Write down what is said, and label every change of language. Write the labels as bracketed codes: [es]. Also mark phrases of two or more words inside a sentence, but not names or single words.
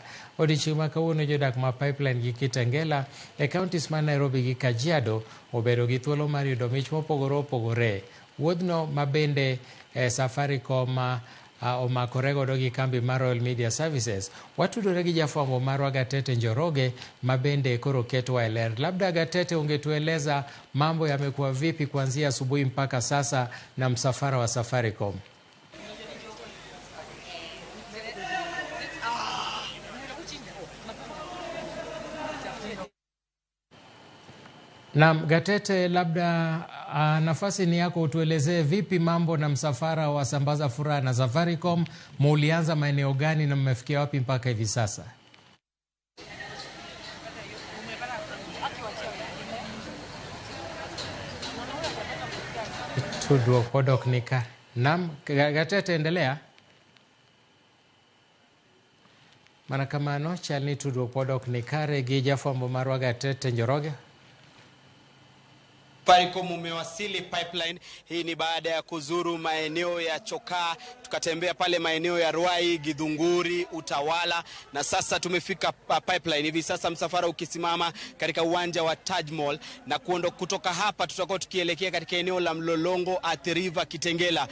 [luo] Odiochieng' ma kawuono jodak ma Pipeline gi Kitengela e counties ma Nairobi gi Kajiado obedo gi thuolo mar yudo mich mopogore opogore. Wuodhno mabende Safaricom omakore godo gi kambi mar Royal Media Services. Watudore gi jafwambo marwa Gatete Njoroge mabende koro ketwa e ler. [sw] Labda Gatete, ungetueleza mambo yamekuwa vipi kuanzia asubuhi mpaka sasa na msafara wa Safaricom? Naam, Gatete, labda nafasi ni yako, utuelezee vipi mambo na msafara wa sambaza furaha na Safaricom. Mulianza maeneo gani na mmefikia wapi mpaka hivi sasa? [luo] Tudruok podok nika. [sw] Naam, Gatete, endelea. [luo] Mana kamano chal ni tudruok podok nikare gi jafwambo marwa Gatete Njoroge. [sw] Safaricom umewasili Pipeline. Hii ni baada ya kuzuru maeneo ya Chokaa, tukatembea pale maeneo ya Ruai, Githunguri, Utawala, na sasa tumefika Pipeline. Hivi sasa msafara ukisimama katika uwanja wa Taj Mall, na kutoka hapa tutakuwa tukielekea katika eneo la Mlolongo, Athi River, Kitengela.